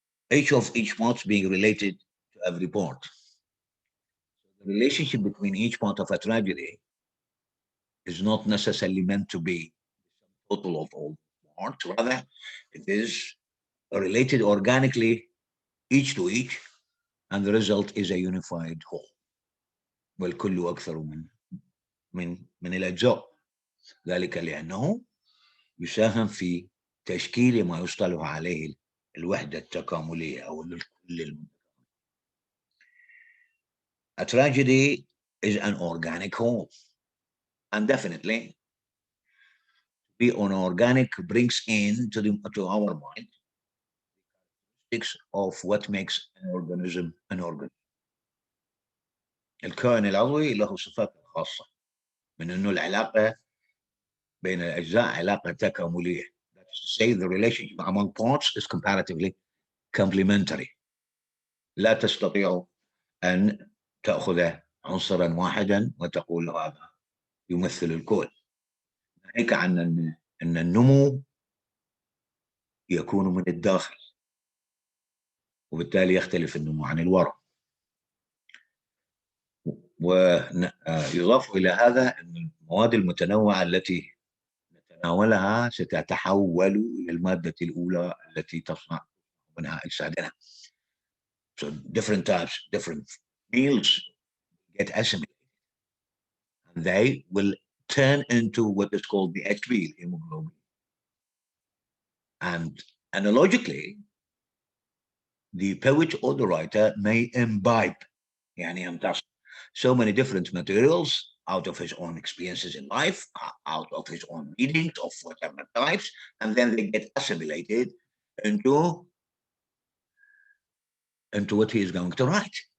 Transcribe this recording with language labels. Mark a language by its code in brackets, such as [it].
[en] Each part being related to every part. The relationship between each part of a tragedy is not necessarily meant to be the total of all parts. Rather, it is related organically, each to each, and the result is a unified whole. [ar] والكل أكثر من الأجزاء، ذلك لأنه يساهم في تشكيل ما يصطلح عليه الوحدة التكاملية أو الكل. [en] A tragedy is an organic whole, and definitely be organic brings in to our mind of what makes an organism an organism. [ar] الكائن العضوي له صفات خاصة، من أنه العلاقة بين الأجزاء علاقة تكاملية. [en] That is to say, the relationship among parts is comparatively complementary. [ar] لا تستطيع أن تأخذ عنصرا واحدا وتقول هذا يمثل الكل. ناهيك عن أن النمو يكون من الداخل، وبالتالي يختلف النمو عن الوراء. ويضاف إلى هذا أن المواد المتنوعة التي نتناولها ستتحول إلى المادة الأولى التي تصنع منها أجسادنا. [en] So different types, different meals get assimilated, and they will turn into what is called the HB, hemoglobin. And analogically, the poet or the writer may imbibe so many different materials out of his own experiences in life, out of his own readings of whatever types, and then they get assimilated into what he is going to write.